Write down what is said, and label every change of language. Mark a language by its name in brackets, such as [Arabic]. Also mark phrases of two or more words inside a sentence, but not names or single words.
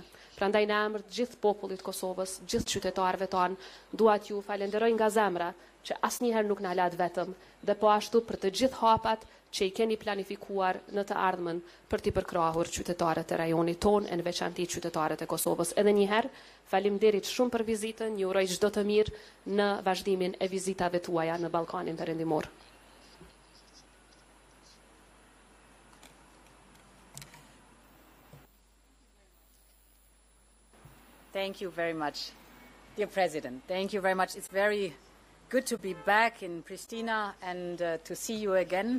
[Albanian] Prandaj në emër të gjithë popullit Kosovës, gjithë qytetarëve tanë, dua t'ju falenderoj nga zemra që asnjëherë nuk na lat vetëm, dhe po ashtu për të gjithë hapat që i keni planifikuar në të ardhmen për t'i përkrahur qytetarët e rajonit ton, e në veçanti qytetarët e Kosovës. Edhe një herë, faleminderit shumë për vizitën, ju uroj çdo të mirë në vazhdimin e vizitave tuaja në Ballkanin Perëndimor. [English] Thank you very much, dear President. Thank you very much. It's very good to be back in Pristina and to see you again.